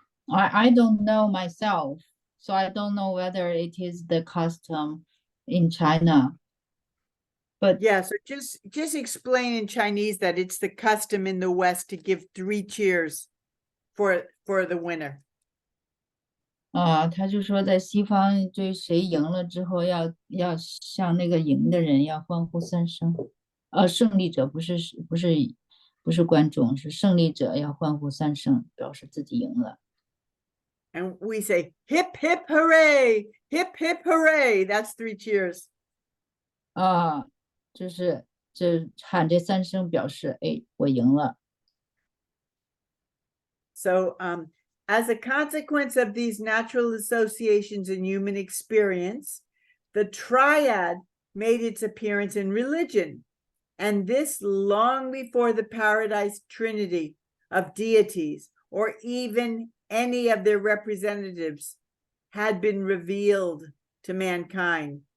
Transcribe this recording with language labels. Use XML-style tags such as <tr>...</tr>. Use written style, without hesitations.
<en>I don't know myself, so I don't know whether it is the custom in China. But yeah, so just explain in Chinese that it's the custom in the West to give 3 cheers for the winner.</en> <zh>他就说在西方，对谁赢了之后要向那个赢的人要欢呼3声。胜利者不是观众，是胜利者要欢呼3声，表示自己赢了。</zh> <en>And we say hip hip hooray, hip hip hooray. That's 3 cheers.</en> <zh>就是喊这3声表示，哎，我赢了。</zh> <en>So, as a consequence of these natural associations in human experience, the triad made its appearance in religion, and this long before the paradise trinity of deities, or even any of their representatives, had been revealed to mankind.</en>